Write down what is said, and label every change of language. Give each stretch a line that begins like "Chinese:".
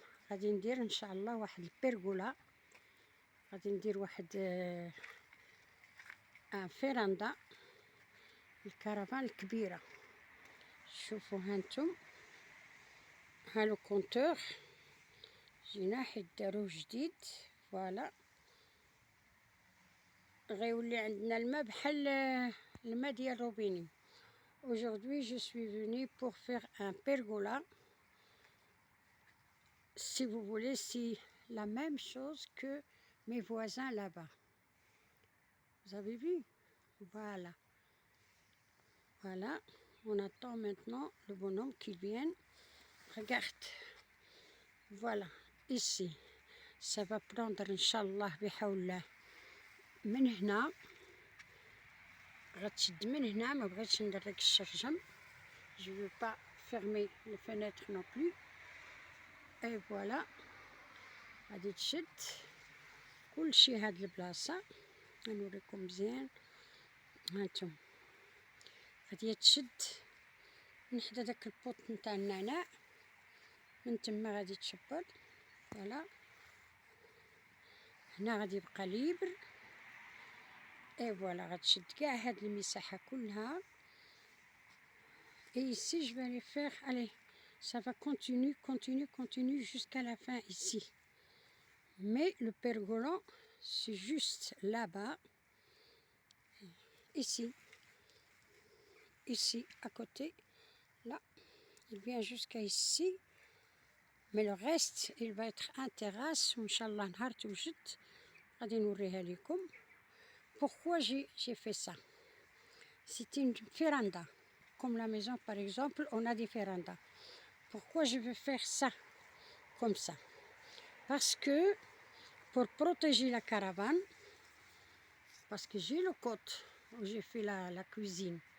Arabic: غادي ندير ان شاء الله واحد البيرغولا، غادي ندير واحد فيراندا الكرفان الكبيره. شوفوا هانتم، ها لو كونتور جينا حيت داروه جديد. فوالا غيولي عندنا الماء بحال الماء ديال روبيني.
French: Aujourd'hui je suis venue pour faire un pergola. Si vous voulez, c'est la même chose que mes voisins là-bas. Vous avez vu? Voilà. Voilà. On attend maintenant le bonhomme qui vienne. Regarde. Voilà. Ici. Ça va prendre, Inch'Allah,
Arabic: بحول من هنا. غتشد من هنا، ما بغيتش ندرك الشرجم.
French: Je veux pas fermer les fenêtres non plus. Et voilà.
Arabic: غادي تشد كلشي هاد البلاصة. نوريكم مزيان. هانتم غادي تشد من حدا داك البوط نتاع النعناع، من تما غادي تشبر. فوالا هنا غادي يبقى ليبر. اي فوالا غتشد كاع هاد المساحة كلها.
French: Et ici je vais les faire, allez, ça va continuer jusqu'à la fin ici. Mais le pergola c'est juste là-bas, ici à côté, là il vient jusqu'à ici. Mais le reste il va être en terrasse
Arabic: وان شاء الله نهار توجد غادي نوريها لكم.
French: Pourquoi j'ai fait ça? C'est une véranda. Comme la maison par exemple, on a des vérandas. Pourquoi je veux faire ça comme ça? Parce que pour protéger la caravane, parce que j'ai le côte où j'ai fait la cuisine.